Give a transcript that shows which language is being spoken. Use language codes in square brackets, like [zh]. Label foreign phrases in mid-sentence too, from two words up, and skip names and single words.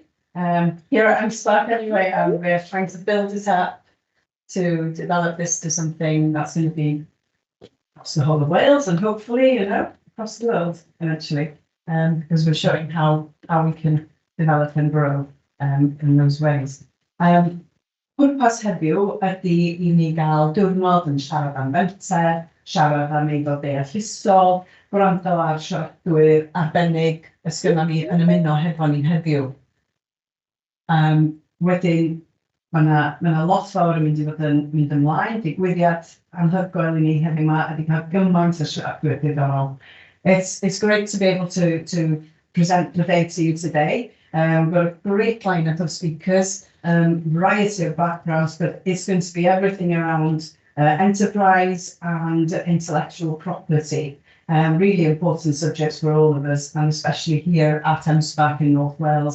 [en] Here at M-SParc anyway, and we're trying to build it up to develop this to something that's going to be across the whole of Wales and hopefully, across the world eventually, because we're showing how we can develop and grow in those ways. [cy] Pwrpas heddiw ydy I ni gael diwrnod yn siarad am Menter, siarad am eiddo deallusol, gwrando ar siaradwyr arbennig ysgynna ni yn ymuno hefo ni heddiw. Wedyn, mae yna lot fawr yn mynd i fod yn mynd ymlaen, digwyddiad anhygoel I ni heddiw yma, ydy cael gymaint o siaradwyr diddorol. [en] It's great to be able to present the day to you today. We've got a great lineup of speakers, variety of backgrounds, but it's going to be everything around enterprise and intellectual property. Really important subjects for all of us, and especially here at M-SParc in North Wales.